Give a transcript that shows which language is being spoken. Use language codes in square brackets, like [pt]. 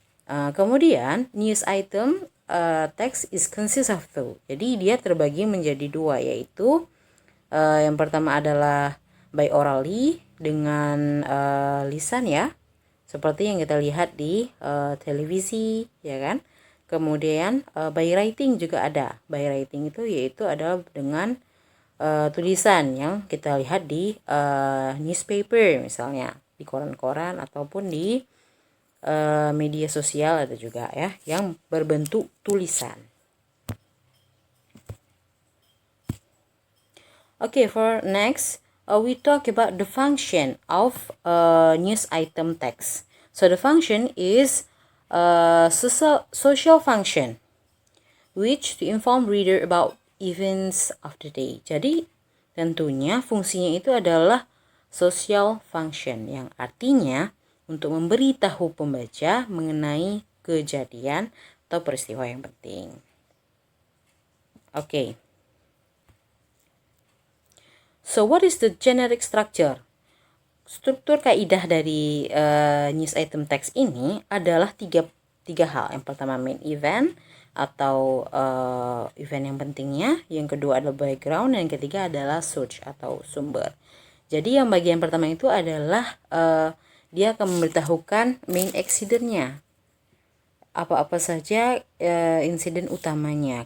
[en] Kemudian news item text is consist of two. [id] Jadi dia terbagi menjadi dua, yaitu yang pertama adalah [en] by orally [id] dengan lisan ya, seperti yang kita lihat di televisi ya kan. Kemudian [en] by writing [id] juga ada. [en] By writing [id] itu yaitu adalah dengan tulisan yang kita lihat di newspaper, misalnya di koran-koran ataupun di media sosial ada juga ya yang berbentuk tulisan. [en] Okay, for next we talk about the function of news item text. So the function is social function which to inform reader about events of the day. [id] Jadi tentunya fungsinya itu adalah social function yang artinya untuk memberitahu pembaca mengenai kejadian atau peristiwa yang penting. [en] Okay. So what is the generic structure? [id] Struktur kaidah dari news item text ini adalah tiga hal. Yang pertama main event atau event yang pentingnya, yang kedua adalah background, dan yang ketiga adalah source atau sumber. Jadi yang bagian pertama itu adalah dia akan memberitahukan main accident-nya, apa-apa saja insiden utamanya.